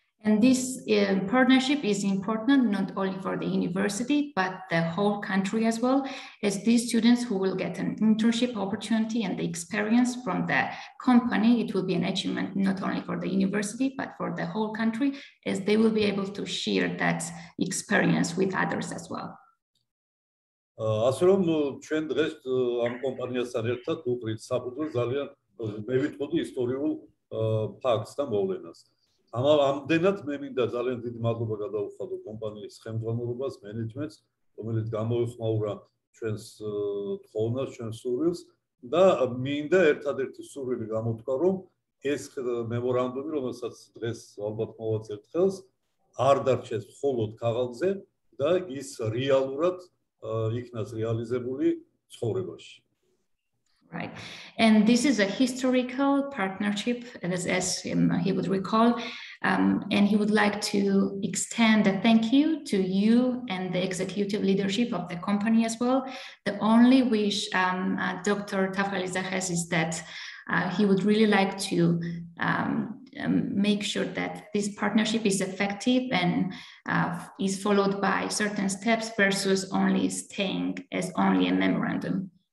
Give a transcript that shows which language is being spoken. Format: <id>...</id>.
<en>And this partnership is important not only for the university, but the whole country as well, as these students who will get an internship opportunity and the experience from the company, it will be an achievement not only for the university, but for the whole country, as they will be able to share that experience with others as well.</en> <ka>ასე რომ ჩვენ დღეს ამ კომპანიასთან ერთად ვუყრით საფუძველს ძალიან მე ვიტყოდი ისტორიულ ფაქტს და მოვლენას. ამდენად მე მინდა ძალიან დიდი მადლობა გადაუხადო კომპანიის ხელმძღვანელობას, მენეჯმენტს, რომელიც გამოეხმაურა ჩვენს თხოვნას, ჩვენს სურვილს და მინდა ერთადერთი სურვილი გამოთქვა, რომ ეს მემორანდუმი, რომელსაც დღეს ალბათ მოვაწერთ ხელს, არ დარჩეს მხოლოდ ქაღალდზე და ის რეალურად იქნას რეალიზებული ცხოვრებაში.</ka> <en>Right. And this is a historical partnership, as he would recall, and he would like to extend a thank you to you and the executive leadership of the company as well. The only wish Dr. Tafaliza has is that he would really like to make sure that this partnership is effective and is followed by certain steps versus only staying as only a memorandum.</en>